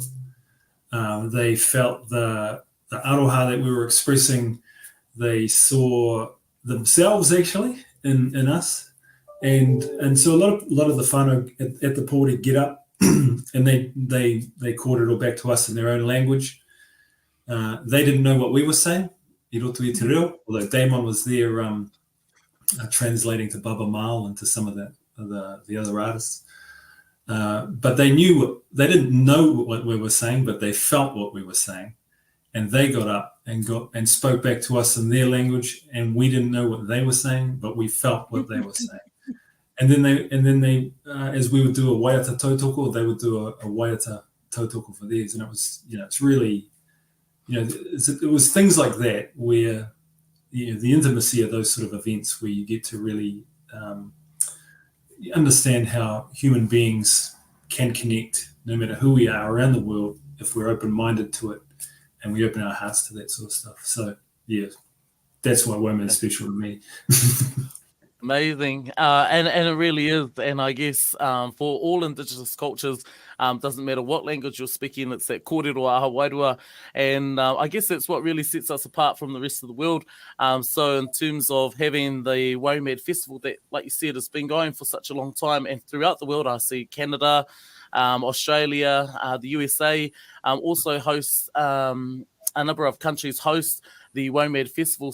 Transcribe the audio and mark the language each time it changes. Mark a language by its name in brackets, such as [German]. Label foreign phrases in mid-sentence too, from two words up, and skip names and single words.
[English] They felt the aroha that we were expressing. They saw themselves actually in us. And so a lot of the whānau at the pōwiri get up and they called it all back to us in their own language. They didn't know what we were saying, [Māori] I roto i te reo, [English] although Damon was there translating to Baba Mal and to some of the other artists. But they didn't know what we were saying, but they felt what we were saying. And they got up and spoke back to us in their language, and we didn't know what they were saying, but we felt what they were saying. And then they as we would do a [Māori] waiata tautoko, [English] they would do a [Māori] waiata tautoko [English] for theirs. And it was, you know, it's really, you know, it was things like that where, you know, the intimacy of those sort of events where you get to really understand how human beings can connect no matter who we are around the world if we're open-minded to it and we open our hearts to that sort of stuff. So, yeah, that's why Womad's special to me. Amazing. And it really is. And I guess for all Indigenous cultures, doesn't matter what language you're speaking, it's that [Māori] kōrero aha wairua. [English] And I guess that's what really sets us apart from the rest of the world. So in terms of having the Womad Festival that, like you said, has been going for such a long time, and throughout the world, I see Canada, Australia, the USA also hosts, a number of countries host the Womad Festival.